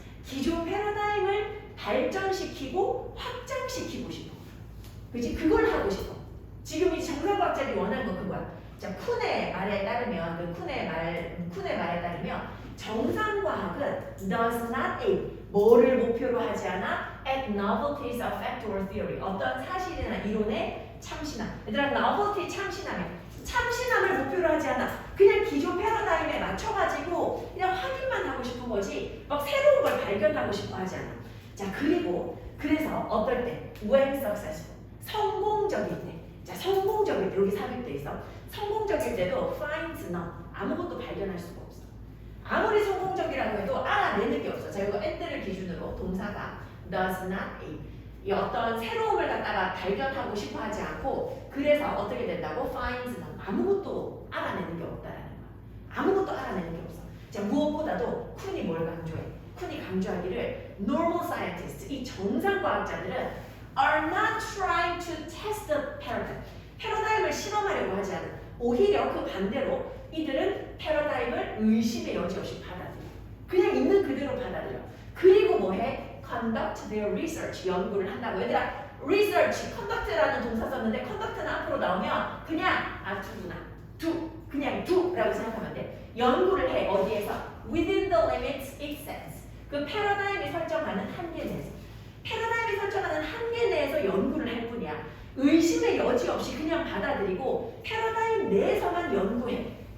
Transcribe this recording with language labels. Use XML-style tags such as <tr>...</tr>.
<ko>기존 패러다임을 발전시키고 확장시키고 싶어. 그치? 그걸 하고 싶어. 지금 이 정상과학자들이 원하는 건 그거야. 자, 쿤의 말에 따르면 쿤의 말에 따르면 정상과학은</ko> <en>does not aim</en> <ko>뭐를 목표로 하지 않아?</ko> <en>at novelties of fact or theory</en> <ko>어떤 사실이나 이론의 참신함. 얘들아 novelty 참신함을 목표로 하지 않아. 그냥 기존 패러다임에 맞춰가지고 그냥 확인만 하고 싶은 거지 막 새로운 걸 발견하고 싶어 하지 않아. 자, 그래서 어떨 때</ko> <en>when successful</en> <ko>성공적일 때. 자, 성공적일 때 여기 삽입돼 있어. 성공적일 때도</ko> <en>finds none</en> <ko>아무것도 발견할 수가 없어. 아무리 성공적이라고 해도 알아내는 게 없어. 자, 이거 and를 기준으로 동사가</ko> <en>does not aim</en> <ko>이 어떤 새로움을 갖다가 발견하고 싶어 하지 않고 그래서 어떻게 된다고?</ko> <en>finds none</en> <ko>아무것도 알아내는 게 없다라는 거야. 아무것도 알아내는 게 없어. 자, 무엇보다도 쿤이 뭘 강조해? 쿤이 강조하기를</ko> <en>normal scientists</en> <ko>이 정상과학자들은</ko> <en>are not trying to test the paradigm</en> <ko>패러다임을 실험하려고 하지 않은 오히려 그 반대로 이들은 패러다임을 의심의 여지 없이 받아들여. 그냥 있는 그대로 받아들여. 그리고 뭐해?</ko> <en>conduct their research</en> <ko>연구를 한다고. 얘들아 research, conduct라는 동사 썼는데 conduct는 앞으로 나오면 그냥 그냥 do라고 생각하면 돼. 연구를 해. 어디에서?</ko> <en>within the limits it sets</en> <ko>그 패러다임이 설정하는 한계 내에서. 패러다임이 설정하는 한계 내에서 연구를 할 뿐이야. 의심의 여지 없이 그냥 받아들이고 패러다임 내에서만 연구해.</ko>